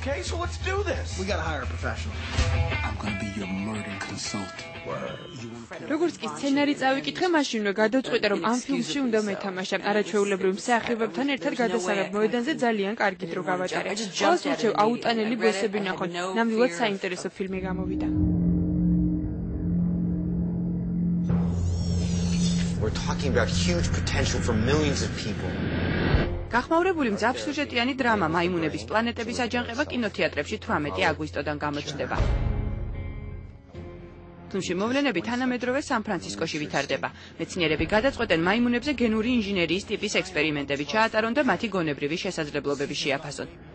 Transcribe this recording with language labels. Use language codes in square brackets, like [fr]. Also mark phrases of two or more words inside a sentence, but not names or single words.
[ka] როგორც კი სცენარი წავიკითხე, მაშინვე გადავწყვიტე, რომ ამ ფილმში უნდა მეთამაშა. არაჩვეულებრივ მსახიობებთან ერთად გადასაღებ მოედანზე ძალიან კარგი დრო გავატარე. ყოველს ვირჩევ აუტანელი ბოსები ნახოთ. ნამდვილად საინტერესო ფილმი გამოვიდა. [en] We're talking about huge potential for millions of people. [ka] გახმაურებული მძაფრსიუჟეტიანი დრამა მაიმუნების პლანეტების აჯანყება კინოთეატრებში 18 აგვისტოდან გამოჩნდება. ფილმში მოვლენები თანამედროვე სან-ფრანცისკოში ვითარდება. მეცნიერები გადაწყვეტენ მაიმუნებზე გენური ინჟინერიის ტიპის ექსპერიმენტები ჩაატარონ და მათი გონებრივი შესაძლებლობები შეაფასონ.